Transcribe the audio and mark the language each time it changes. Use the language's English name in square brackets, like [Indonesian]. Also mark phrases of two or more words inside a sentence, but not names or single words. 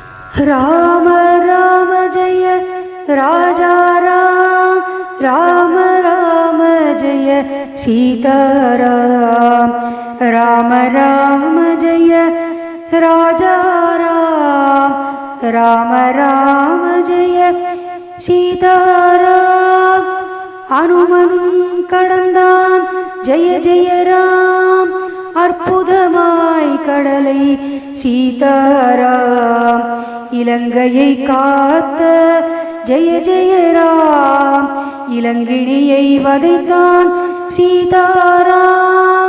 [Hindi] राम राम जय राजा राम, राम राम जय सीताराम, राम राम जय राजा राम, राम राम जय सीताराम. [Tamil] அனுமனும் கடந்தான் [Hindi] जय जय राम, [Tamil] அற்புதமாய் கடலை சீதாராம். இலங்கையை காத்த [Hindi] जय जय राम, [Tamil] இலங்கிணியை வதைத்தான் சீதாராம்.